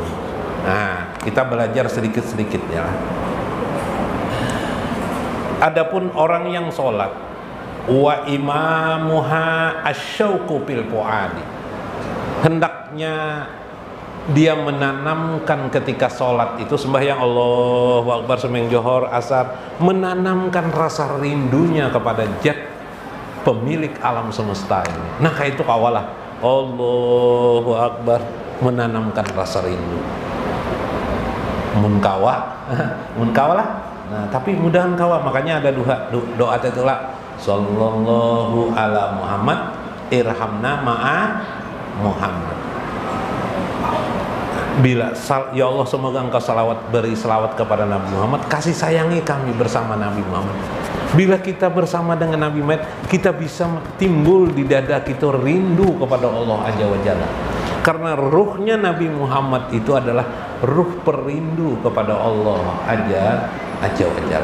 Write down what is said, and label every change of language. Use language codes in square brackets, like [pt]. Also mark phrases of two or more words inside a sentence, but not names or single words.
[id] Nah, kita belajar sedikit-sedikit ya. Adapun orang yang sholat, [ar] wa imamuha asyauqu fil fuadi, [id] hendaknya dia menanamkan ketika sholat itu, sembahyang [ar] Allahu Akbar, [id] sembahyang johor, asar, menanamkan rasa rindunya kepada zat pemilik alam semesta ini. [bjn] Nah, kayak itu kawalah [ar] Allahu Akbar, [id] menanamkan rasa rindu. [bjn] Munkawa lah. Nah, tapi mudahan kawa, makanya ada doa itulah, [ar] sallallahu ala Muhammad irhamna ma'a Muhammad. [id] Bila ya Allah, semoga engkau beri salawat kepada Nabi Muhammad, kasih sayangi kami bersama Nabi Muhammad. Bila kita bersama dengan Nabi Muhammad, kita bisa timbul di dada kita rindu kepada Allah [ar] Azza wa Jalla. [id] Karena ruhnya Nabi Muhammad itu adalah ruh perindu kepada Allah [ar] Azza wa Jalla.